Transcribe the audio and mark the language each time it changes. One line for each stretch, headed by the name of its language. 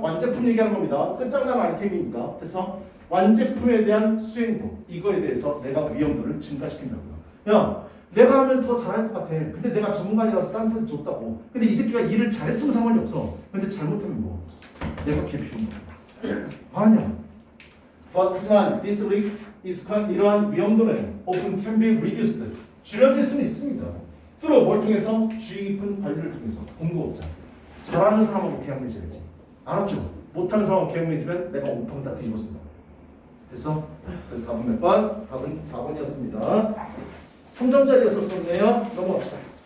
Korean: 완제품 얘기하는 겁니다. 끝장난 아이템이니까. 그래서 완제품에 대한 수행도 이거에 대해서 내가 위험도를 증가시킨다고요. 야, 내가 하면 더 잘할 것 같아. 근데 내가 전문가라서 다른 사람이 줬다고. 근데 이 새끼가 일을 잘했으면 상관이 없어. 근데 잘못하면 뭐 내가 개피운 거야. 아니야. 하지만
English: this risk is
Korean: 이러한 위험도는
English: often can be reduced.
Korean: 줄여질 수는 있습니다. 주로 뭘 통해서? 주의 깊은 관리를 통해서. 공급업자. 잘하는 사람하고 계약 맺어야지. 알았죠? 못하는 사람하고 계약 맺으면 내가 온통 다 뒤집었습니다. 됐어? 그래서 답은 몇 번? 답은 4번이었습니다. 3점짜리였었네요. 넘어갑시다.